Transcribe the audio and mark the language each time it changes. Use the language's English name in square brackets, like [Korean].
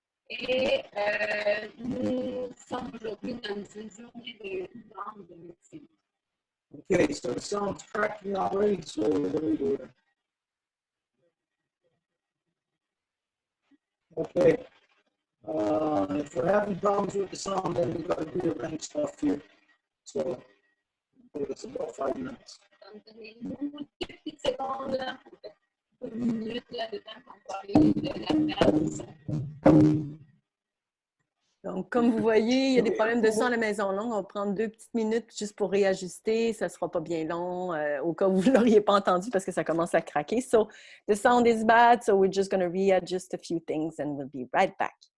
[French] Et nous sommes aujourd'hui dans une journée de grande médecine. [English] Okay, so the sound's cracking already, so what do we do? Okay. If we're having problems with the sound, then we've got to rearrange stuff here. So, give us about 5 minutes. [French] Donc, donnez-nous une petite seconde, là, une minute là, de temps qu'on parle de la perte. Donc, comme vous voyez, il y a des problèmes de son à la Maison Longue. On va prendre 2 petites minutes juste pour réajuster. Ça ne sera pas bien long, au cas où vous ne l'auriez pas entendu parce que ça commence à craquer. [English] So, the sound is bad, so we're just going to readjust a few things and we'll be right back.